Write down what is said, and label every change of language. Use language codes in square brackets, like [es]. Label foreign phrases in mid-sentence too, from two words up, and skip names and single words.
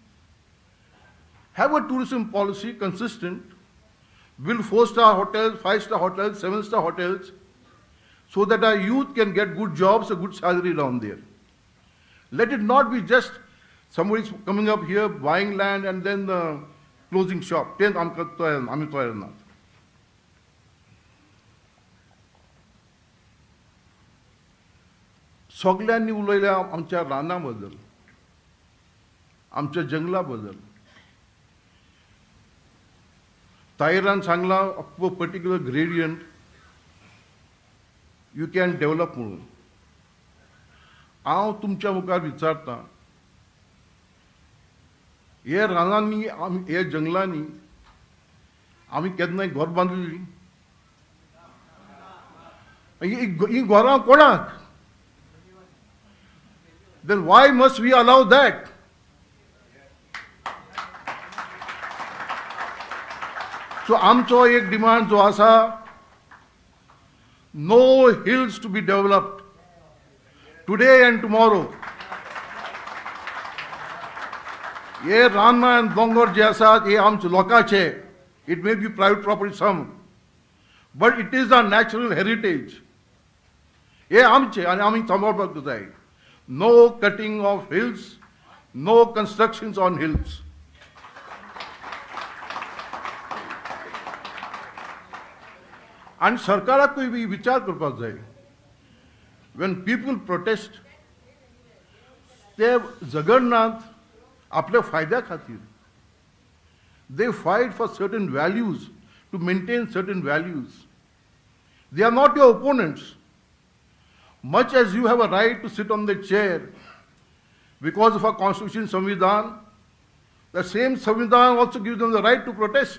[en] Have a tourism policy consistent, build 4-star hotels, 5-star hotels, 7-star hotels, so that our youth can get good jobs, a good salary down there. Let it not be just somebody's coming up here, buying land, and then closing shop. [kok] Then आमी तयार ना. सगळ्यांनी उलयल्या आमच्या राना बद्दल, आमच्या जंगला बद्दल. तायरान सांगला [en] a particular gradient you can develop [kok] म्हणून. हांव तुमच्या मुखार विचारता, हे रानांनी हे जंगलांनी आमी केन्नाय घर बांदलेली? ही घरां कोणाक? [en] Then why must we allow that? [kok] So आमचो एक डिमांड जो आसा, [en] no hills to be developed today and tomorrow. [kok] हे रानां आनी दोंगर जे आसात हे आमचे लोकांचे. [en] It may be private property some, but it is our natural heritage. [kok] हे आमचे आनी आमी सांबाळपाक जाय. [en] No cutting of hills, no constructions on hills. [kok] And सरकाराकूय बी विचार करपाक जाय. [en] When people protest, [kok] ते झगडनात आपल्या फायद्या खातीर. [en] They fight for certain values, to maintain certain values. They are not your opponents. Much as you have a right to sit on the chair because of our constitution, Samvidhan, the same Samvidhan also gives them the right to protest.